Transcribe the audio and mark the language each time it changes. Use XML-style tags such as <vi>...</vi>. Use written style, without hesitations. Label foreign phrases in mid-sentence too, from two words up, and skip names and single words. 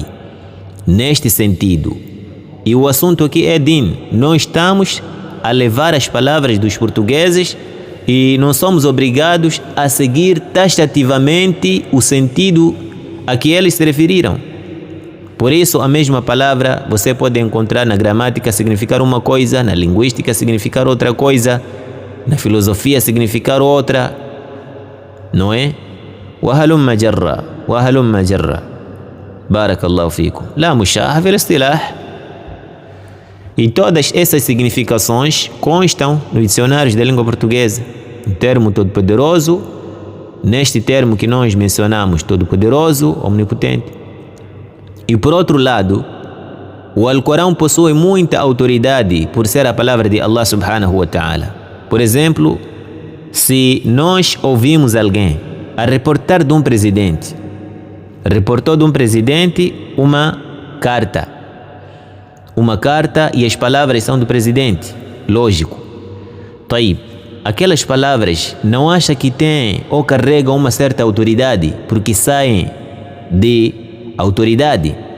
<pt>Neste sentido, e o assunto aqui é din, não estamos a levar as palavras dos portugueses e não somos obrigados a seguir taxativamente o sentido a que eles se referiram. Por isso, a mesma palavra você pode encontrar na gramática significar uma coisa, na linguística significar outra coisa, na filosofia significar outra, não é?</pt> <ar>وهلم جرا وهلم جرا بارك الله فيكم لا مشاحة في الاصطلاح.</ar> <pt>E todas essas significações constam nos dicionários da língua portuguesa. O termo todo-poderoso, neste termo que nós mencionamos, todo-poderoso, omnipotente. E por outro lado, o Alcorão possui muita autoridade por ser a palavra de Allah</pt> <ar>سبحانه وتعالى.</ar> <pt>Por exemplo, se nós ouvimos alguém a reportar de um presidente. Reportou de um presidente uma carta. Uma carta e as palavras são do presidente. Lógico. Taib, aquelas palavras não acha que tem ou carregam uma certa autoridade porque saem de autoridade?</pt>